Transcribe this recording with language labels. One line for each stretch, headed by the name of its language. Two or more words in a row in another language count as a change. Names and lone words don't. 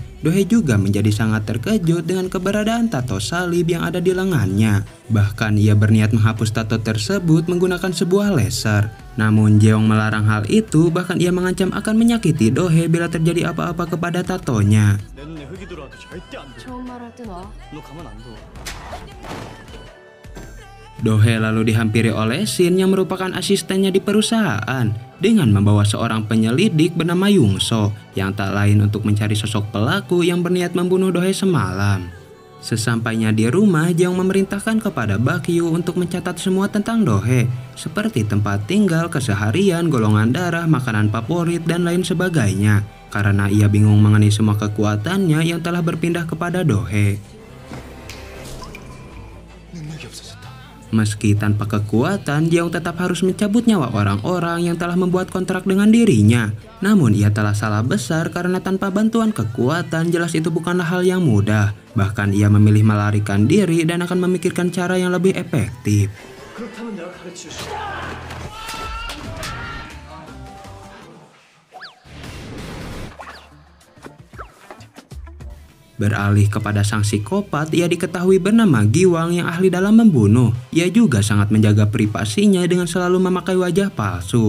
Indonesian: Dohae juga menjadi sangat terkejut dengan keberadaan tato salib yang ada di lengannya. Bahkan ia berniat menghapus tato tersebut menggunakan sebuah laser. Namun Jeong melarang hal itu, bahkan ia mengancam akan menyakiti Dohae bila terjadi apa-apa kepada tatonya.
Korean: 내 눈에 흙이 들어와도 절대 안 돼. 좋은 말 할 때 놔. 너 가만 안 둬.
Indonesian: Dohae lalu dihampiri oleh Shin yang merupakan asistennya di perusahaan dengan membawa seorang penyelidik bernama Yungso yang tak lain untuk mencari sosok pelaku yang berniat membunuh Dohae semalam. Sesampainya di rumah, Jeong memerintahkan kepada Bakyu untuk mencatat semua tentang Dohae, seperti tempat tinggal, keseharian, golongan darah, makanan favorit, dan lain sebagainya, karena ia bingung mengenai semua kekuatannya yang telah berpindah kepada Dohae.
Korean: 능력이 없어졌다.
Indonesian: Meski tanpa kekuatan, Jeong tetap harus mencabut nyawa orang-orang yang telah membuat kontrak dengan dirinya. Namun ia telah salah besar karena tanpa bantuan kekuatan jelas itu bukanlah hal yang mudah. Bahkan ia memilih melarikan diri dan akan memikirkan cara yang lebih efektif.
Korean: 그렇다면 내가 가르쳐 줄게.
Indonesian: Beralih kepada sang psikopat, ia diketahui bernama Giwang yang ahli dalam membunuh. Ia juga sangat menjaga privasinya dengan selalu memakai wajah palsu.